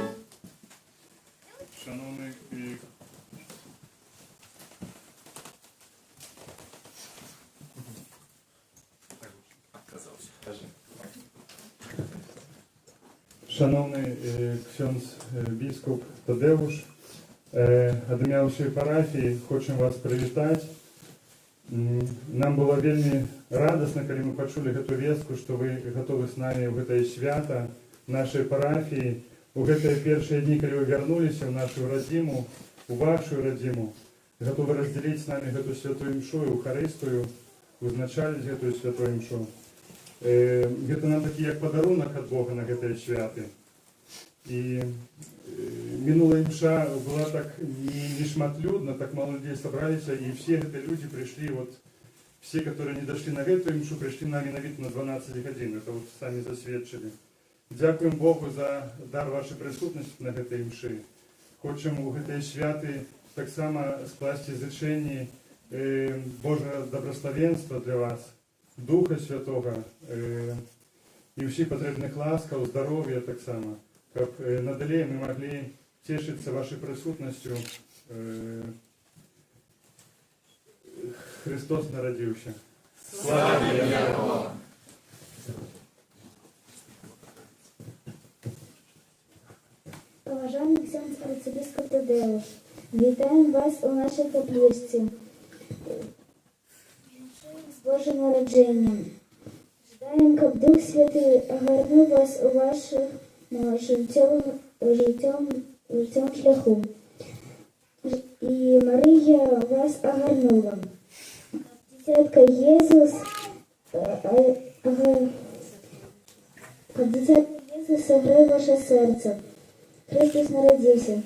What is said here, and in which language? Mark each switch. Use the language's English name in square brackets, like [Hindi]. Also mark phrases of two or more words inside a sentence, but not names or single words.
[Polish] Szanowny Шановний ksiądz biskup Tadeusz, [Belarusian] ад ім'я ўсёй парафіі хочам вас прывітаць. Нам было вельмі радасна, калі мы пачулі гэту вестку, што вы гатовы з намі ў гэтае свята нашай парафіі, у гэтыя першыя дні, калі вы вярнуліся ў нашу радзіму, у вашу радзіму, гатовы раздзяліць з намі гэту святую імшу, эўхарыстыю, узначаліць гэтую святую імшу. Гэта нам такі як падарунак ад Бога на гэтыя святы. І мінулая імша была так не шматлюдна, [Russian] так мало людей собраліся, [Belarusian] і все гэтыя людзі прыйшлі, [Russian] вот все, которые не дошли на [Belarusian] гэтую імшу, прыйшлі на менавіта на 12 гадзін, [Russian] это вот [Belarusian] самі засведчылі. Дзякуем Богу за дар вашай прысутнасці на гэтай імшы. Хочам у гэтыя святы таксама скласці зычэнні Божага добраславенства для вас, Духа Святога і ўсіх патрэбных ласкаў, здароўя таксама, каб надалей мы маглі цешыцца вашай прысутнасцю. Христос нарадзіўся. Слава Яго! [Ukrainian] Поважаний ksiądz арцебіскоп Тадеуш, вітаємо вас у нашій капличці з Божим народженням. Ждаємо, щоб Дух Святий огорнув вас у вашому життєвому шляху. І Марія вас огорнула. Дитятка Єсус, Ісус согрів ваше серце. Христос народився.